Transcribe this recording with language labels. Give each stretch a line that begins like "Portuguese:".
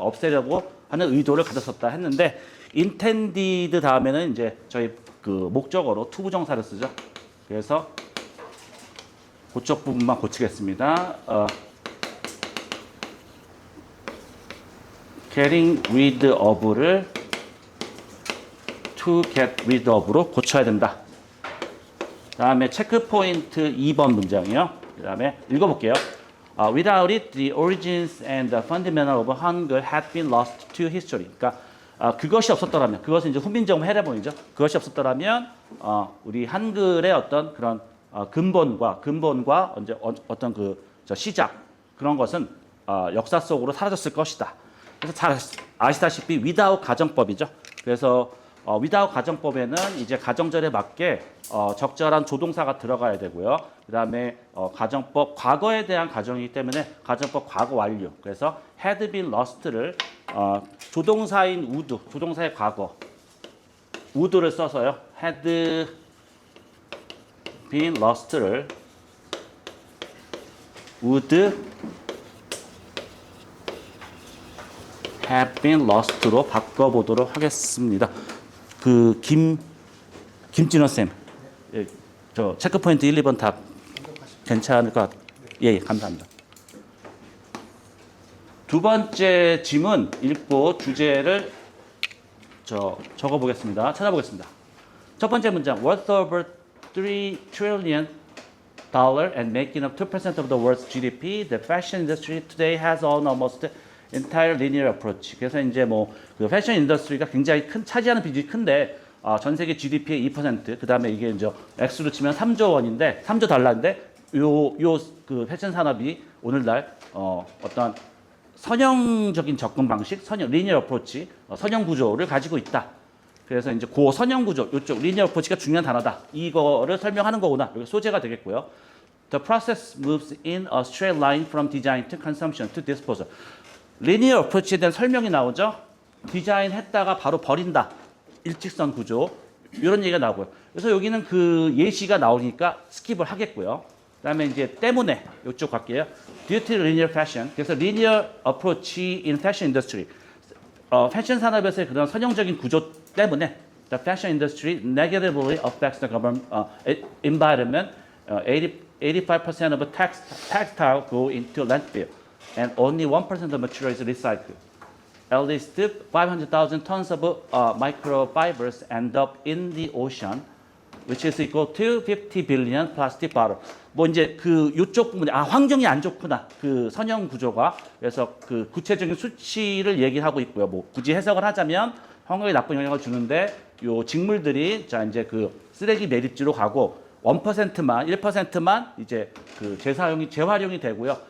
Korean: 없애려고 하는 의도를 가졌었다 했는데 intended 다음에는 이제 저희 그 목적어로 투부정사를 쓰죠. 그래서 그쪽 부분만 고치겠습니다.
English: getting rid of
Korean: 를
English: to get rid of
Korean: 로 고쳐야 된다. 다음에 체크 포인트 2번 문장이요. 그 다음에 읽어볼게요.
English: Without it, the origins and the fundamental of Hangul had been lost to history.
Korean: 그러니까 그것이 없었더라면, 그것은 이제 훈민정음 해례본이죠. 그것이 없었더라면 우리 한글의 어떤 그런 근본과 언제 어떤 시작 그런 것은 역사 속으로 사라졌을 것이다. 그래서 잘 아시다시피 without 가정법이죠. 그래서 without 가정법에는 이제 가정절에 맞게 적절한 조동사가 들어가야 되고요. 그다음에 가정법 과거에 대한 가정이기 때문에 가정법 과거 완료. 그래서
English: had been lost
Korean: 를 조동사인 would, 조동사의 과거 would를 써서요.
English: had been lost
Korean: 를
English: would have been lost
Korean: 로 바꿔보도록 하겠습니다. 그 김진호 쌤, 예, 저 체크 포인트 1, 2번 다 괜찮을 것 같아요. 예, 감사합니다. 두 번째 질문 읽고 주제를 적어보겠습니다. 찾아보겠습니다. 첫 번째 문장,
English: worth over $3 trillion and making up 2% of the world's GDP, the fashion industry today has almost entire linear approach.
Korean: 그래서 이제 뭐 그 패션 인더스트리가 굉장히 차지하는 비중이 큰데 전 세계 GDP의 2%, 그 다음에 이게 이제 액수로 치면 3조 원인데, 3조 달러인데, 그 패션 산업이 오늘날, 어떤 선형적인 접근 방식, 리니어 어프로치, 선형 구조를 가지고 있다. 그래서 이제 그 선형 구조, 이쪽 리니어 어프로치가 중요한 단어다. 이거를 설명하는 거구나. 여기 소재가 되겠고요.
English: The process moves in a straight line from design to consumption to disposal.
Korean: 리니어 어프로치에 대한 설명이 나오죠. 디자인했다가 바로 버린다. 일직선 구조. 이런 얘기가 나오고요. 그래서 여기는 그 예시가 나오니까 스킵을 하겠고요. 그다음에 이제 때문에 이쪽 갈게요.
English: Due to linear fashion.
Korean: 그래서
English: linear approach in fashion industry.
Korean: 패션 산업에서의 그런 선형적인 구조 때문에
English: the fashion industry negatively affects the environment. 85% of textile go into landfill, and only 1% of material is recycled. At least 500,000 tons of microfibers end up in the ocean, which is equal to 50 billion plastic bottles.
Korean: 뭐 이제 그 이쪽 부분이 환경이 안 좋구나. 그 선형 구조가. 그래서 그 구체적인 수치를 얘기하고 있고요. 뭐 굳이 해석을 하자면 환경에 나쁜 영향을 주는데 요 직물들이 자 이제 그 쓰레기 매립지로 가고 1%만 이제 그 재활용이 되고요.